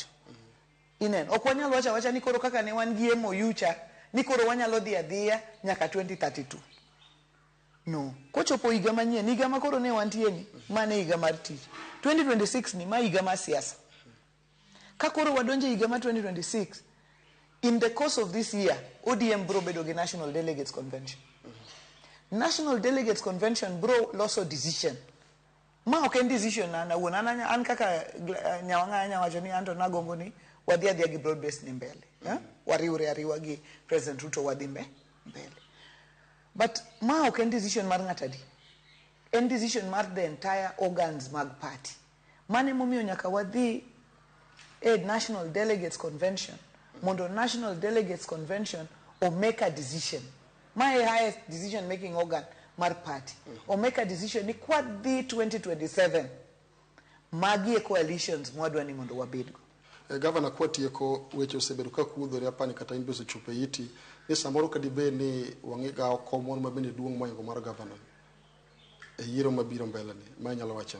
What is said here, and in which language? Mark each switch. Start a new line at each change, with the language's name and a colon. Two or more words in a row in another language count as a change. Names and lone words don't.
Luo (Kenya and Tanzania): Inen, ok wanyalo wacha ni koro kaka ne wan gi MOU cha ni koro wanyalo dhi adhiya nyaka 2032. No, kochopo higa manyien, higa makoro ne wantieni, mane higa mar tich. 2026 ni ma higa mar siasa. Ka koro wadonje higa mar 2026,
English: in the course of this year,
Luo (Kenya and Tanzania): ODM bro bedo gi
English: National Delegates Convention. National Delegates Convention
Luo (Kenya and Tanzania): bro loso
English: decision.
Luo (Kenya and Tanzania): Ma ok en decision na wuonana an kaka nyawanga wacho ni anto nagombo ni wadhi adhiya gi
English: broad based
Luo (Kenya and Tanzania): ni mbele. Wariwre ariwa gi President Ruto wadhi mbele. But ma ok en decision mar ng'atadi.
English: En decision mar the entire organs mag party.
Luo (Kenya and Tanzania): Mane momiyo nyaka wadhi a National Delegates Convention.
English: Mondo National Delegates Convention or make a decision. My highest decision making organ mar party. Or make a decision
Luo (Kenya and Tanzania): ni kwa di
English: 2027.
Luo (Kenya and Tanzania): Magi e coalitions mwadwa ni mondo wabedgo. Gavana kwatieko weche osebedo ka kudhore apani kata in beso chupe iti ni samoro kadibe ni wangiga komon mabende duong' moingo mar gavana e yiero mabiro mbele ni ma nyalo wacho.